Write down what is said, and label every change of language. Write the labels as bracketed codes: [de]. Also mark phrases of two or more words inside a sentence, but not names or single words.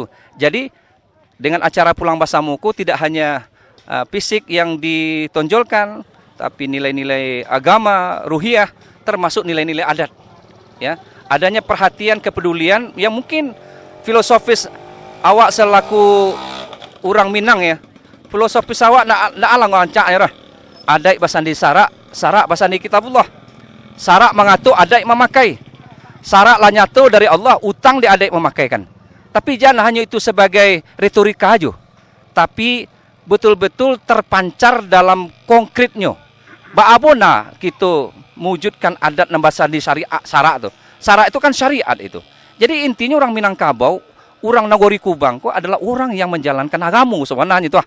[id] Jadi dengan acara Pulang Basamoku tidak hanya fisik yang ditonjolkan, tapi nilai-nilai agama, ruhiyah, termasuk nilai-nilai adat. Ya, adanya perhatian, kepedulian yang mungkin filosofis awak selaku orang Minang ya. [min] Filosofis awak nak alang ngancak ya. Adat basandi sarak basandi kitabullah. Sarak mengatur adat memakai. Sarak lah nyatu dari Allah, utang di adat memakaikan. [id] Tapi jangan hanya itu sebagai retorika aja, tapi betul-betul terpancar dalam konkretnya. Bagaimana kita mewujudkan adat nambasandi syariat sarak itu. Sarak itu kan syariat itu. Jadi intinya orang Minangkabau, orang Nagori Kubang adalah orang yang menjalankan agama sebenarnya itu.